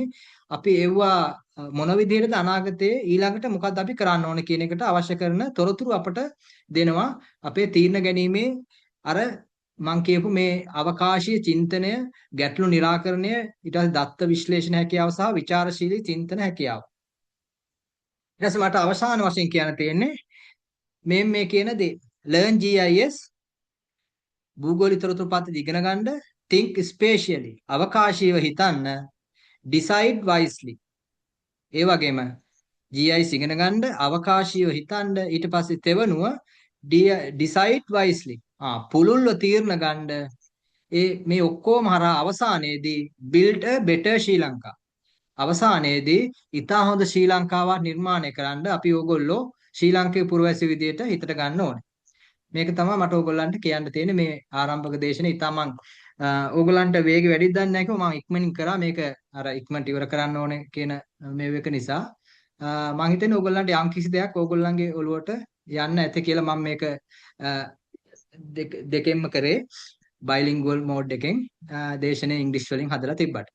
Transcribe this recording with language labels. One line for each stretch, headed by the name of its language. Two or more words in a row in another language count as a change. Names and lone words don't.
Sinhala: අපි ඒවා මොන විදිහටද අනාගතයේ ඊළඟට මොකද්ද අපි කරන්න ඕන කියන එකට අවශ්‍ය කරන තොරතුරු අපට දෙනවා අපේ තීරණ ගැනීමේ අර මං කියපු මේ අවකාශීය චින්තනය, ගැටලු निराකරණය, ඊට පස්සේ දත්ත විශ්ලේෂණ හැකියාව සහ විචාරශීලී චින්තන හැකියාව. ඊට පස්සේ මට අවසාන වශයෙන් කියන්න තියෙන්නේ මේ කියන දේ.
English: learn GIS
Sinhala: භූගෝලීය තොරතුරු පද්ධති ඉගෙන ගන්න,
English: think spatially
Sinhala: අවකාශීයව හිතන්න,
English: decide wisely.
Sinhala: ඒ වගේම GIS ඉගෙන ගන්න, අවකාශීයව හිතන්න, ඊට පස්සේ තෙවනුව
English: decide wisely.
Sinhala: පුළුල්ව තීරණ ගන්න. මේ ඔක්කොම හරහා අවසානයේදී
English: build a better
Sinhala: ශ්‍රී ලංකා. අවසානයේදී ඉතා හොඳ ශ්‍රී ලංකාවක් නිර්මාණය කරන්න අපි ඕගොල්ලෝ ශ්‍රී ලංකේ පුරවැසි විදියට හිතට ගන්න ඕනේ. මේක තමයි මට ඕගොල්ලන්ට කියන්න තියෙන්නේ මේ ආරම්භක දේශනේ. ඉතා මං ඕගොල්ලන්ට වේගය වැඩිද දන්නේ නැහැ කිව්වා මං ඉක්මනින් කරා මේක අර ඉක්මනට ඉවර කරන්න ඕනේ කියන මේ එක නිසා මං හිතන්නේ ඕගොල්ලන්ට යම් කිසි දෙයක් ඕගොල්ලන්ගේ ඔළුවට යන්න ඇති කියලා මම මේක දෙකෙන්ම කරේ
English: bilingual mode
Sinhala: එකෙන් දේශනේ ඉංග්‍රීසි වලින් හදලා තිබ්බට.